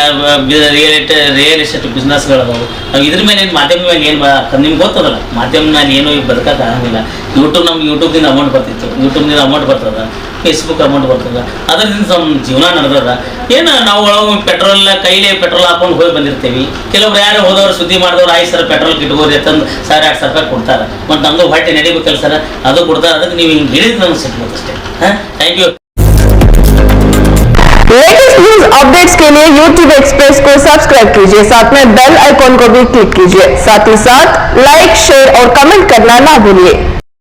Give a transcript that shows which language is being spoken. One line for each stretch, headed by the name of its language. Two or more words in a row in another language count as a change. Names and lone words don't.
English: real estate
Kannada: ಬಿಸ್ನೆಸ್ಗಳದಾವು ನಾವು ಇದ್ರ ಮೇಲೆ ಏನು ಮಾಧ್ಯಮ ಮೇಲೆ ಏನು ನಿಮ್ಗೆ ಗೊತ್ತದಲ್ಲ ಮಾಧ್ಯಮ ಮೇಲೆ ಏನೂ ಬದುಕಕ್ಕೆ ಆಗಂಗಿಲ್ಲ ಯೂಟ್ಯೂಬ್ದಿಂದ ಅಮೌಂಟ್ ಬರ್ತದ ಫೇಸ್ಬುಕ್ ಅಮೌಂಟ್ ಬರ್ತದ ಅದರಿಂದ ನಮ್ಮ ಜೀವನ ನಡೆದದ ಏನು ನಾವು ಒಳಗೆ ಕೈಲಿ ಪೆಟ್ರೋಲ್ ಹಾಕೊಂಡು ಹೋಗಿ ಬಂದಿರ್ತೀವಿ ಕೆಲವ್ರು ಯಾರು ಹೋದವ್ರು ಸುದ್ದಿ ಮಾಡಿದವ್ರು 5 ಸಾವಿರ ಪೆಟ್ರೋಲ್ ಕಿಟ್ಕೋರಿ ತಂದು 1,000-2,000 ರೂಪಾಯಿ ಕೊಡ್ತಾರೆ ಮತ್ತು ನಮ್ಮದು ಹೊಟ್ಟೆ ನಡಿಬೇಕಲ್ಲ ಸರ್ ಅದು ಕೊಡ್ತಾರೆ ಅದಕ್ಕೆ ನೀವು ಹಿಂಗೆ ಹೇಳಿದ್ರೆ ನಮ್ಗೆ ಸಿಗ್ಬೋದು ಅಷ್ಟೇ
English: thank you latest news updates
Hindi: के लिए YouTube एक्सप्रेस को सब्सक्राइब कीजिए साथ में
English: bell icon
Hindi: को भी क्लिक कीजिए साथ ही साथ
English: like share
Hindi: और कमेंट करना ना भूलिए।